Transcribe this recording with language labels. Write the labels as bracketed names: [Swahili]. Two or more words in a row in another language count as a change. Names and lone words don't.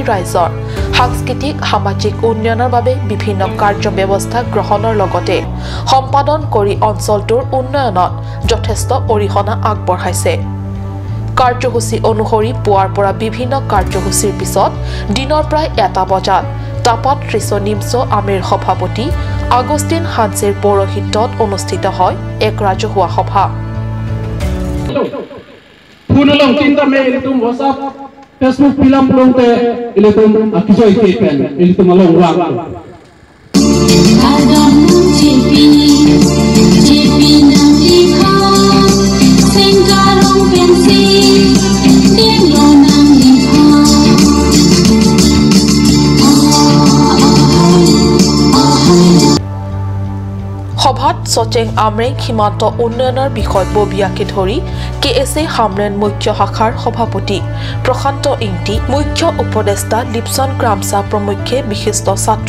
[Assamese] ৰাইজৰ সাংস্কৃতিক সামাজিক উন্নয়নৰ বাবে বিভিন্ন কাৰ্য ব্যৱস্থা গ্ৰহণৰ লগতে সম্পাদন কৰি অঞ্চলটোৰ উন্নয়নত যথেষ্ট অৰিহণা আগবঢ়াইছে কাৰ্যসূচী অনুসৰি পুৱাৰ পৰা বিভিন্ন কাৰ্যসূচীৰ পিছত দিনৰ প্ৰায় 1টা বজাত তাপাত ৰিছো নিমছো আমেৰ সভাপতি আগষ্টিন হানছেৰ পৌৰোহিত্যত অনুষ্ঠিত হয় এক ৰাজহুৱা সভা [Karbi] Punulong cinta me ilitum WhatsApp, Facebook film pelong te ilitum akisoi kepen ilitum along wang. Adam cipi nang likha, sengkarong pensi, denglo nang likha. [Assamese] সভাত সচেং আমৰেং সীমান্ত উন্নয়নৰ বিষয় ববিয়াকে ধৰি কেএছএ হামৰেন মুখ্য শাখাৰ সভাপতি প্ৰশান্ত ইংটি মুখ্য উপদেষ্টা লিপছন গ্ৰামছা প্ৰমুখ্যে বিশিষ্ট ছাত্ৰ